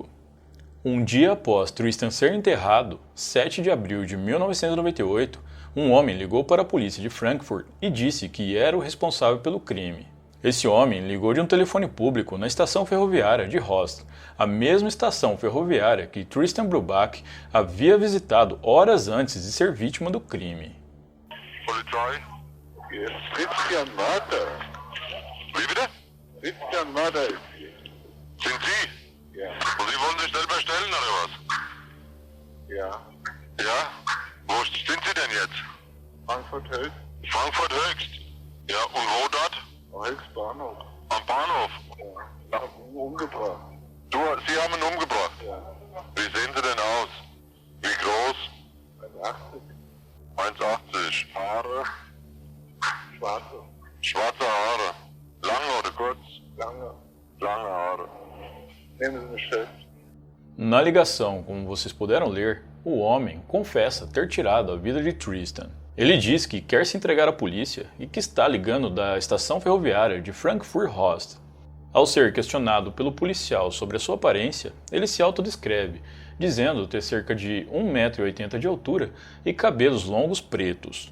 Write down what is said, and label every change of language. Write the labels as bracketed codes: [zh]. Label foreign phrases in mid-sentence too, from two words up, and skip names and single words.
[pt] Um dia após Tristan ser enterrado, 7 de abril de 1998, um homem ligou para a polícia de Frankfurt e disse que era o responsável pelo crime. Esse homem ligou de um telefone público na estação ferroviária de Horst, a mesma estação ferroviária que Tristan Brubach havia visitado horas antes de ser vítima do crime. [de] Polizei? Christian Marter. Wie bitte? Christian Marter ist hier. Sind Sie? Ja. Und Sie wollen sich selber stellen oder was? Ja. Ja? Wo sind Sie denn jetzt? Frankfurt Höchst. Frankfurt Höchst? Ja, und wo dort? Am Höchstbahnhof. Am Bahnhof? Ja. Umgebracht. Sie haben ihn umgebracht? Ja. Wie sehen Sie denn aus? Wie groß? 1,80. 1,80. Haare? Schwarze. Schwarze Haare. Lange oder kurz? Lange. Lange Haare. Nehmen Sie mich fest. [pt] Na ligação, como vocês puderam ler, o homem confessa ter tirado a vida de Tristan. Ele diz que quer se entregar à polícia e que está ligando da estação ferroviária de Frankfurt-Horst. Ao ser questionado pelo policial sobre a sua aparência, ele se autodescreve, dizendo ter cerca de 1,80 m de altura e cabelos longos pretos.